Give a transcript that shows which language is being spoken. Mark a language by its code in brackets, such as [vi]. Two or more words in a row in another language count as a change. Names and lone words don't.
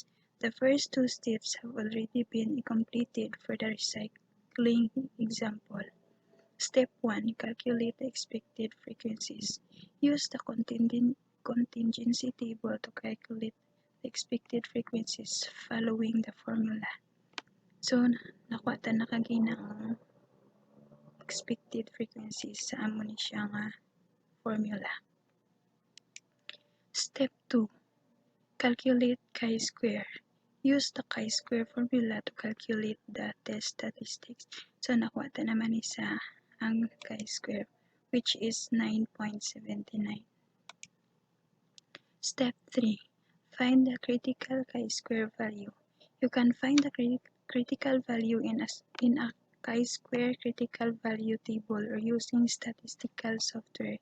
[en] The first two steps have already been completed for the recycling example. Step 1. Calculate the expected frequencies. Use the contingency table to calculate the expected frequencies following the formula. So, [hil] nakuha ta na kagi ng [en] expected frequencies [hil] sa amo ni siya nga formula. [en] Step 2. Calculate chi-square. Use the chi-square formula to calculate the test statistics. So, [hil] nakuha ta naman isa ang chi-square, [en] which is 9.79. Step 3. Find the critical chi-square value. You can find the critical value in a chi-square critical value table or using statistical software.